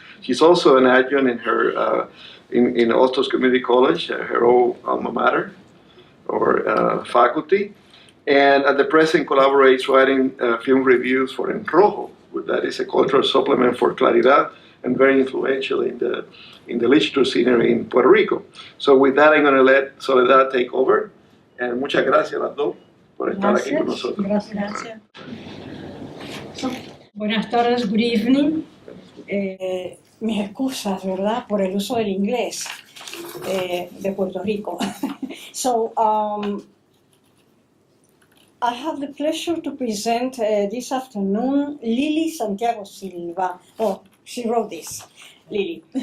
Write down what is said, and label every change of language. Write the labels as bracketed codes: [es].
[en] She's also an adjunct in her in Ostos Community College, her old alma mater or faculty, and at the present collaborates writing film reviews for En Rojo. That is a cultural supplement for Claridad, and very influential in the literature scenery in Puerto Rico. So with that, I'm going to let Soledad take over. [es] And muchas gracias a las dos por estar aquí con nosotros. Gracias. So, buenas tardes, [en] good evening. [es] Mis excusas, ¿verdad?, por el uso del inglés de Puerto Rico. [en] So, I have the pleasure to present this afternoon Lily Santiago Silva. Oh, she wrote this, Lily.